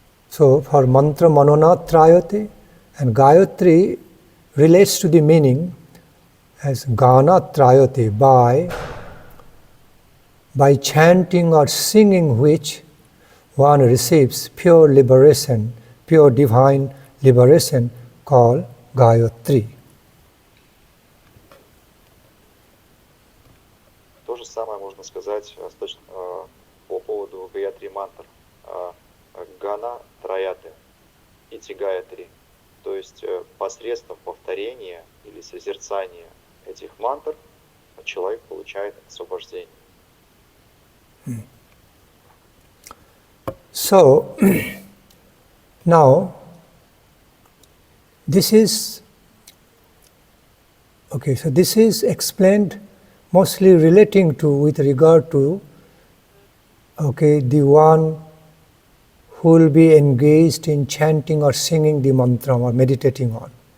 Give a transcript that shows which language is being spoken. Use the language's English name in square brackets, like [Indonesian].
[English] So for mantra manona trayate, and gayatri relates to the meaning as gana trayate, by chanting or singing which one receives pure liberation, pure divine liberation called gayatri. [Russian] То же самое можно сказать по поводу гayatri мантр. Гана траяты, ити гayatri. То есть посредством повторения или созерцания этих мантр человек получает освобождение. [English] So, now, this is explained mostly relating to, with regard to, the one who will be engaged in chanting or singing the mantra or meditating on.